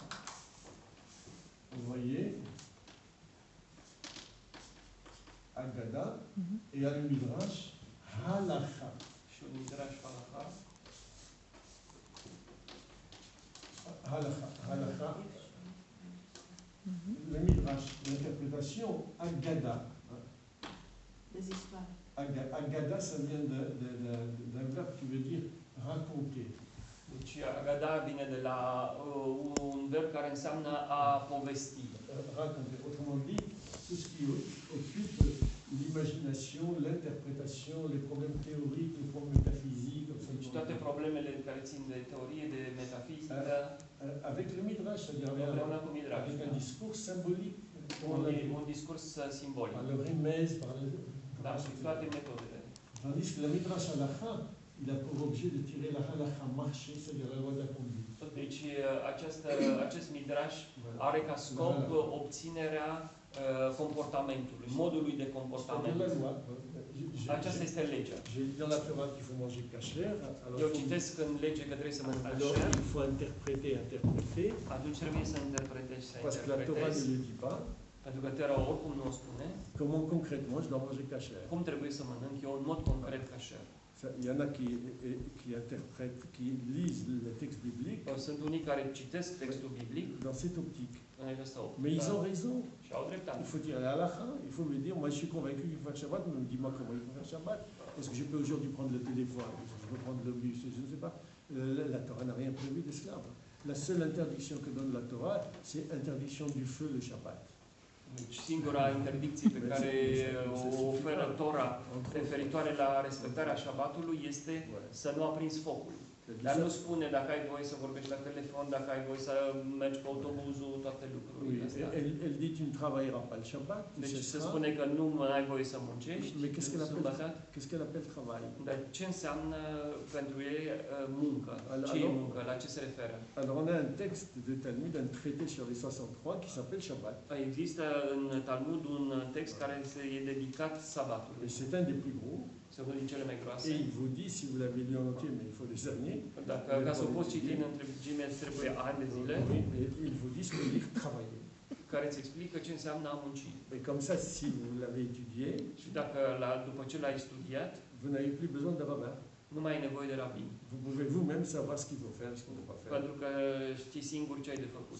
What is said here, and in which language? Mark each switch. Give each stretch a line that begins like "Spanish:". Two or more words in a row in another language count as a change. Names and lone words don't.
French: Vous voyez, Haggadah, et il y a le Midrash Halacha.
Romanian: Și un Midrash Halacha. Halacha.
French: Le Midrash, l'interprétation Haggadah. Des histoires. Haggadah, ça vient d'un verbe qui veut dire raconter.
Romanian: Deci Haggadah vine de la un verb care înseamnă a povesti.
French: Raconter. Autrement dit, tout ce qui occupe l'imagination, l'interprétation, les problèmes théoriques, les problèmes métaphysiques, comme ça.
Romanian: Deci toate problemele care țin de teorie, de metafizică.
French: Avec le Midrash, c'est-à-dire avec un discours symbolique.
Romanian: Un discurs simbolic.
French: Par le remez, par le...
Romanian: Da, și toate metodele.
French: Tandis que le Midrash Halacha, il a pour objet de tirer la Halacha marché, c'est-à-dire la loi de la conduite.
Romanian: Deci acest Midrash are ca scop obținerea comportamentului, modului de comportament. Aceasta este legea.
French: J'ai lu dans la Torah qu'il faut manger kasher.
Romanian: Eu citesc în lege că trebuie să mănânci
French: alors kasher. il faut interpréter.
Romanian: Atunci trebuie să interpretezi, să
French: Parce que la Torah ne le dit pas.
Romanian: Pentru că Torah oricum nu o spune.
French: Comment concrètement je dois manger kasher?
Romanian: Cum trebuie să mănânc eu în mod concret kasher?
French: Il y en a qui interprètent, qui lisent le texte biblique.
Romanian: Sunt unii care citesc textul biblic
French: dans cette optique.
Romanian: în această optică.
French: Mais ils ont raison.
Romanian: Și au dreptate.
French: Il faut dire la halakha, il faut me dire, moi je suis convaincu qu'il faut faire Shabbat, mais dis-moi comment il faut faire Shabbat. Est-ce que je peux aujourd'hui prendre le téléphone? Est-ce que je peux prendre le bus? Je ne sais pas. La Torah n'a rien prévu d'esclave. La seule interdiction que donne la Torah, c'est interdiction du feu le Shabbat.
Romanian: Deci singura interdicție pe care o oferă Tora referitoare la respectarea șabatului este să nu aprinzi focul. Dar nu spune dacă ai voie să vorbești la telefon, dacă ai voie să mergi cu autobuzul, toate lucrurile astea.
French: Elle dit tu ne travailleras pas le Shabbat.
Romanian: Deci se spune că nu ai voie să muncești.
French: Mais qu'est-ce qu'elle appelle travail?
Romanian: Dar ce înseamnă pentru ei muncă? Ce e muncă? La ce se referă?
French: Alors on a un texte de Talmud, un traité sur les 63 qui s'appelle Shabbat.
Romanian: Există în Talmud un text care e dedicat sabatului.
French: Et c'est un des plus gros.
Romanian: C'est unul din cele mai groase.
French: Et il vous dit, si vous l'avez lu en entier, mais il faut des années.
Romanian: Dacă ca să o poți citi în întregime, trebuie ani de zile.
French: Il vous dit ce que veut dire travailler.
Romanian: Care îți explică ce înseamnă a munci.
French: Et comme ça, si vous l'avez étudié,
Romanian: și dacă după ce l-ai studiat,
French: vous n'avez plus besoin de rabbin.
Romanian: Nu mai ai nevoie de rabin.
French: Vous pouvez vous-même savoir ce qu'il faut faire, ce qu'il ne faut pas faire.
Romanian: Pentru că știi singur ce ai de făcut.